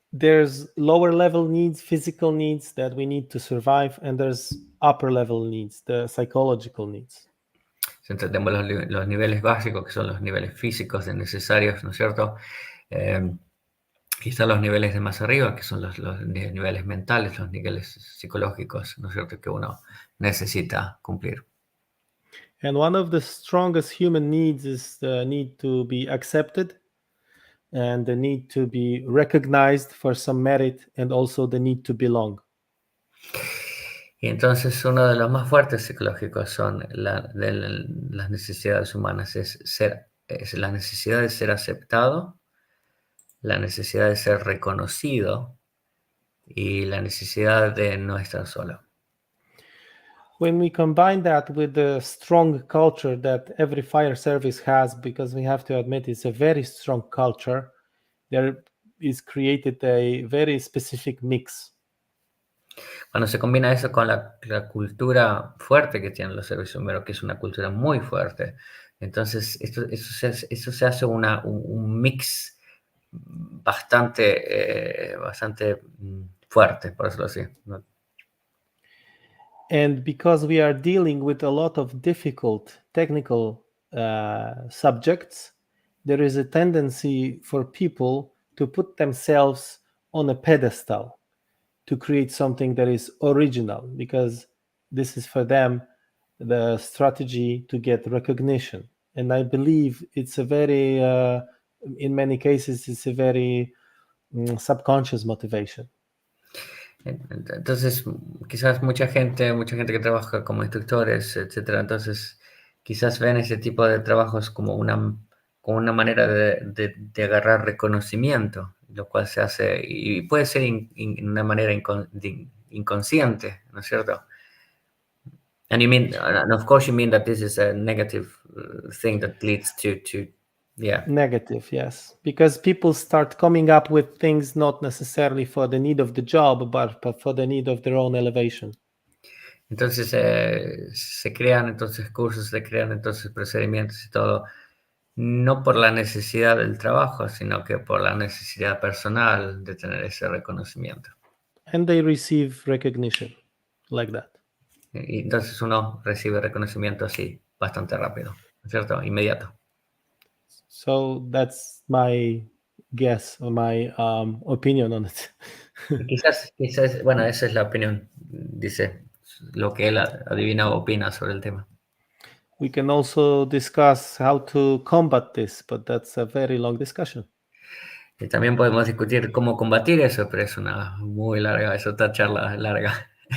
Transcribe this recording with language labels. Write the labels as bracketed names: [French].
[English] there's lower level needs, physical needs that we need to survive, and there's upper level needs, the psychological needs. [Spanish] Entonces tenemos los niveles básicos, que son los niveles físicos necesarios, ¿no es cierto? Y están los niveles de más arriba, que son los niveles mentales, los niveles psicológicos, ¿no es cierto?, que uno necesita cumplir. [English] And one of the strongest human needs is the need to be accepted and the need to be recognized for some merit and also the need to belong. [Spanish] Y entonces uno de los más fuertes psicológicos son las necesidades humanas, es la necesidad de ser aceptado, la necesidad de ser reconocido y la necesidad de no estar solo. [English] When we combine that with the strong culture that every fire service has, because we have to admit it's a very strong culture, there is created a very specific mix. [Spanish] Cuando se combina eso con la cultura fuerte que tienen los servicios bomberos, que es una cultura muy fuerte, entonces eso se hace un mix bastante fuerte, por decirlo así, ¿no? [English] And because we are dealing with a lot of difficult technical subjects, there is a tendency for people to put themselves on a pedestal, to create something that is original, because this is for them the strategy to get recognition. And I believe it's a very, in many cases, it's a very subconscious motivation. [Spanish] Entonces, quizás mucha gente que trabaja como instructores, etcétera, entonces quizás ven ese tipo de trabajos como una manera de agarrar reconocimiento, lo cual se hace, y puede ser una manera inconsciente, ¿no es cierto? [English] And you mean, and of course you mean that this is a negative thing that leads to yeah. Negative, yes. Because people start coming up with things not necessarily for the need of the job, but for the need of their own elevation. [Spanish] Entonces se crean entonces cursos, se crean entonces procedimientos y todo, no por la necesidad del trabajo, sino que por la necesidad personal de tener ese reconocimiento. [English] And they receive recognition like that. [Spanish] Y entonces uno recibe reconocimiento así, bastante rápido, ¿no es cierto? Inmediato. [English] So that's my guess or my opinion on it. [Spanish] Quizás, bueno, esa es la opinión, dice, lo que él adivina o opina sobre el tema. [English] We can also discuss how to combat this, but that's a very long discussion. [Spanish] Y también podemos discutir cómo combatir eso, pero es una muy larga, es otra charla larga.